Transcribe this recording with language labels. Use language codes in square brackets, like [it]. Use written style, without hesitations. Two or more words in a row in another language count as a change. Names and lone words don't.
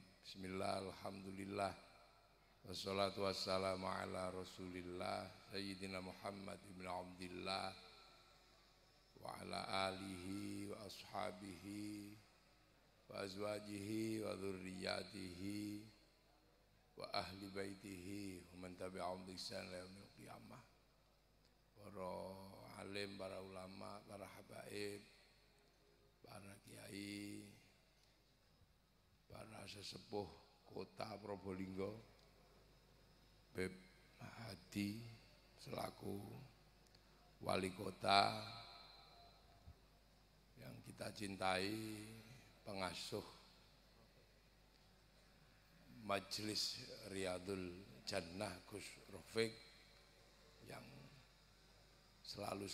[ar] بسم الله، الحمد لله. والصلاة والسلام على رسول الله سيدنا محمد بن عبد الله وعلى آله وأصحابه وأزواجه وذريته وأهل بيته ومن تبعهم بإحسان إلى يوم القيامة. [id] Para alim, para ulama, para habaib, para kiai, para sesepuh kota Probolinggo, Beb Hadi selaku wali kota yang kita cintai, pengasuh Majelis Riyadul Jannah Gus Rafiq yang selalu